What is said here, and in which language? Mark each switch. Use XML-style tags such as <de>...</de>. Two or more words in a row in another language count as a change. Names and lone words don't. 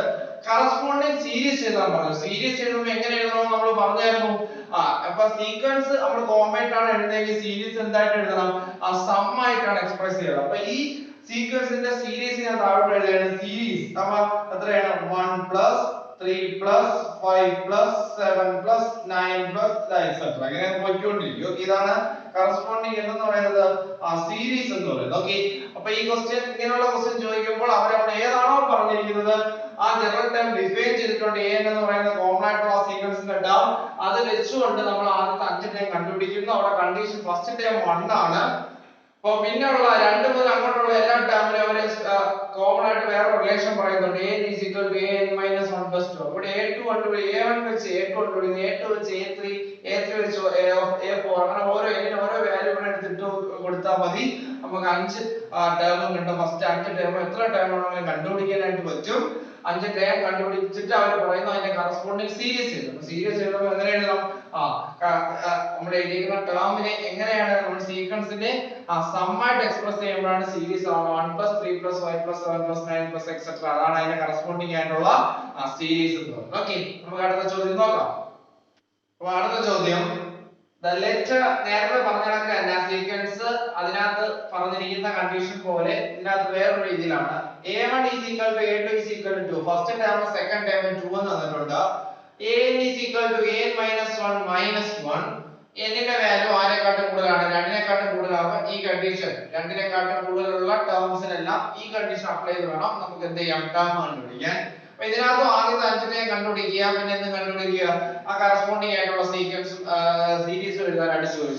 <en>corresponding series</en> <ml>എഴുതാൻ പറഞ്ഞു. സീരീസ് എഴുതുമ്പോൾ എങ്ങനെ എഴുതണം നമ്മൾ പറഞ്ഞായിരുന്നു. അപ്പൊ സീക്വൻസ് നമ്മൾ കോമ്പൈൻഡ് ആണ് എഴുതുന്നതെങ്കിൽ സീരീസ് എന്തായിട്ട് എഴുതണം? സം ആയിട്ടാണ് എക്സ്പ്രസ് ചെയ്യുന്നത്. അപ്പൊ ഈ സീക്വൻസിന്റെ സീരീസ് ഞാൻ താഴോട്ട് എഴുതുകയാണ്. സീരീസ് അപ്പൊ എത്രയാണ്?</ml> <en>1 plus 3 plus 5 plus 7 plus 9 plus etc.</en> <ml>അങ്ങനെ പോയിക്കൊണ്ടിരിക്കും. ഇതാണ് കറസ്പോണ്ടിങ് എന്ന് പറയുന്നത് സീരീസ് എന്ന് പറയുന്നത്. ഓക്കേ, അപ്പൊ ഈ ക്വസ്റ്റ്യൻ ഇങ്ങനെയുള്ള ക്വസ്റ്റ്യൻ ചോദിക്കുമ്പോൾ അവരവിടെ ഏതാണോ പറഞ്ഞിരിക്കുന്നത് ആ</ml> <en>general time define</en> <ml>ചെയ്തിട്ടുണ്ട്. an എന്ന് പറയുന്ന കോമൺ ആയിട്ടുള്ള സീക്വൻസിന്റെ ടേം അത് വെച്ചുകൊണ്ട് നമ്മൾ ആദ്യത്തെ 5 ടൈം കണ്ടുപിടിക്കുന്നു. അവിടെ</ml> <en>condition first time</en> <ml>1 ആണ്. അപ്പോൾ പിന്നെയുള്ള 2 മുതൽ അങ്ങോട്ടുള്ള എല്ലാ ടേമിലും അവർ കോമൺ ആയിട്ട് വേറെ റിലേഷൻ പറയുന്നുണ്ട്.</ml> <en>an is equal to an minus 1 plus 2.</en> <ml>അപ്പോൾ a2 കണ്ടുപിടി, a1 വെച്ച് a2 കണ്ടുപിടിക്കുന്നു, a2 വെച്ച് a3, a3 വെച്ച് a4 അങ്ങനെ ഓരോ വാല്യൂ ഇവിടെ എടുത്തിട്ട് കൊടുത്താൽ മതി. നമുക്ക് 5 ടേമും കിട്ടും. ഫസ്റ്റ് 5 ടേം എത്ര ടേം ആണെങ്കിലും കണ്ടുപിടിക്കാനായിട്ട് പറ്റും. 5 ടേം കണ്ടുപിടിച്ചിട്ട് അവർ പറയുന്നു അതിന്റെ</ml> <en>corresponding series</en> <ml>എഴുതണം. സീരീസ് എഴുതുമ്പോൾ എങ്ങനെ എഴുതണം? നമ്മൾ എഴുതിയിരിക്കുന്ന ടേമിനെ എങ്ങനെയാണ് നമ്മൾ സീക്വൻസിന്റെ സം ആയിട്ട് എക്സ്പ്രസ് ചെയ്യുമ്പോഴാണ് സീരീസ് ആണ്.</ml> <en>1 plus 3 plus 5 plus 7 plus 9 plus etc.</en> <ml>അതാണ് അതിന്റെ കറസ്പോണ്ടിങ് ആയിട്ടുള്ള സീരീസ് എന്ന് പറയുന്നത്. ഓക്കേ, നമുക്ക് അടുത്ത ചോദ്യം നോക്കാം. അപ്പോൾ അടുത്ത ചോദ്യം, ലെറ്റർ നേരത്തെ പറഞ്ഞ കണക്ക് തന്നെ സീക്വൻസ് അതിനകത്ത് പറഞ്ഞിരിക്കുന്ന കണ്ടീഷൻ പോലെ ഇതിനകത്ത് വേറൊരു രീതിയിലാണ്.</ml> <en>a1 is equal to a2 is equal to 2. first time second time</en> <ml>2 എന്ന് തന്നിട്ടുണ്ട്.</ml> <en>an is equal to an minus 1 minus 1.</en> <ml>n ന്റെ വാല്യൂ ആരെക്കാട്ടും കൂടുതലാണ്? 2 നെക്കാട്ടും കൂടുതലാകുമ്പോൾ ഈ കണ്ടീഷൻ 2 നെക്കാട്ടും കൂടുതലുള്ള ടേംസിനെല്ലാം ഈ</ml> <en>condition apply</en> <ml>ചെയ്ത് വേണം നമുക്ക് എന്ത് ചെയ്യാം? ടേം കണ്ടുപിടിക്കാൻ. അപ്പോൾ ഇതിനകത്ത് ആദ്യത്തെ 5 ടൈം കണ്ടുപിടിക്കുക. പിന്നെ എന്ത് കണ്ടുപിടിക്കുക? ആ കറസ്പോണ്ടിങ് ആയിട്ടുള്ള</ml> <en>sequence series</en> <ml>എഴുതാനായിട്ട് ചോദിച്ചിട്ടുണ്ട്.</ml>